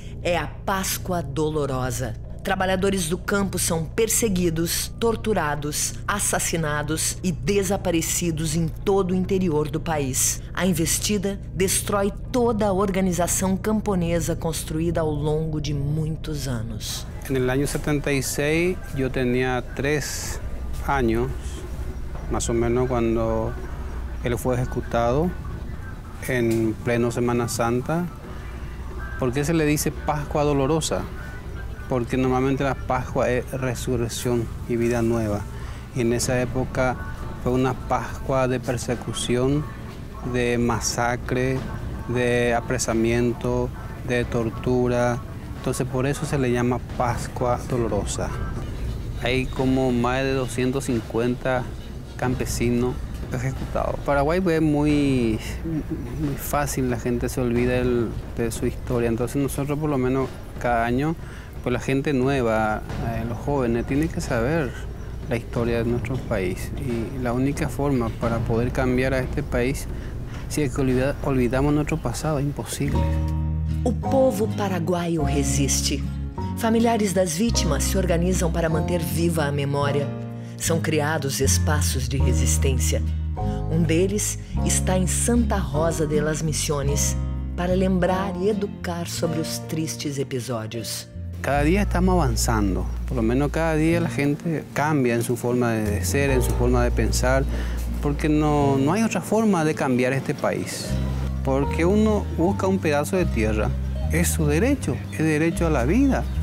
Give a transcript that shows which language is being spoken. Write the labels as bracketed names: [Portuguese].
[Portuguese] É a Páscoa Dolorosa. Trabalhadores do campo são perseguidos, torturados, assassinados e desaparecidos em todo o interior do país. A investida destrói toda a organização camponesa construída ao longo de muitos anos. [Spanish] En el año 76 yo tenía 3 años, más o menos, cuando él fue ejecutado en pleno Semana Santa. ¿Por qué se le dice Pascua Dolorosa? Porque normalmente la Pascua es resurrección y vida nueva. Y en esa época fue una Pascua de persecución, de masacre, de apresamiento, de tortura. Entonces por eso se le llama Pascua Dolorosa. Hay como más de 250 campesinos ejecutados. Paraguay es muy fácil, la gente se olvida de su historia. Entonces nosotros por lo menos cada año, pues la gente nueva, los jóvenes, tienen que saber la historia de nuestro país. Y la única forma para poder cambiar a este país, si es que olvidamos nuestro pasado, es imposible. [Portuguese] O povo paraguaio resiste. Familiares das vítimas se organizam para manter viva a memória. São criados espaços de resistência. Um deles está em Santa Rosa de las Misiones, para lembrar e educar sobre os tristes episódios. [Spanish] Cada día estamos avanzando, por lo menos cada día la gente cambia en su forma de ser, en su forma de pensar, porque no hay otra forma de cambiar este país. Porque uno busca un pedazo de tierra, es su derecho, es derecho a la vida.